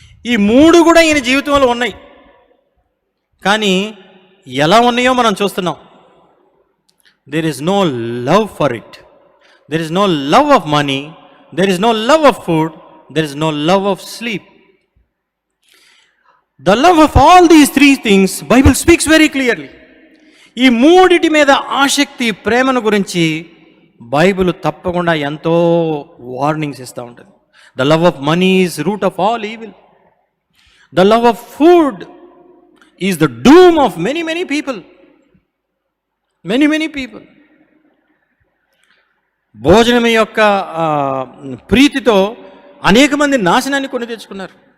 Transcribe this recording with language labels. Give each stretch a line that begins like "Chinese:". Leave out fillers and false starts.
Telugu: ఈ 3 కూడా ఈయన జీవితంలో ఉన్నాయి. కానీ ఎలా ఉన్నాయో మనం చూస్తున్నాం.
English: There is no love for it, there is no love of money, there is no love of food, there is no love of sleep. The love of all these 3 things, Bible speaks very clearly.
Telugu: ఈ 3 మీద ఆసక్తి, ప్రేమను గురించి Bible తప్పకుండా ఎంతో warnings ఇస్తూ ఉంటుంది.
English: The love of money is root of all evil. The love of food is the doom of many people. Many people.
Telugu: భోజనం యొక్క ప్రీతితో అనేక మంది నాశనాన్ని కొని తెచ్చుకున్నారు.